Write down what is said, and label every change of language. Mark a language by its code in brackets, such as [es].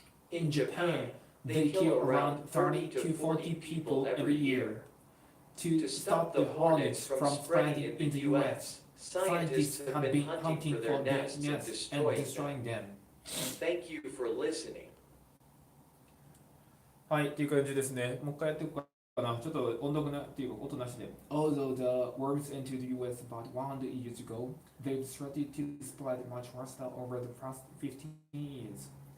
[en] In Japan, they kill around 30 to 40 people every year. To stop the hornets from spreading in the US, scientists have been hunting for their nests and destroying them. Thank you for listening. [ja] はい、っていう感じですね。もう一回やっていこうかな。ちょっと音読なっていうか音なしで。 [en] Although the worms entered the US about 100 years ago, they've started to spread much faster over the past 15 years.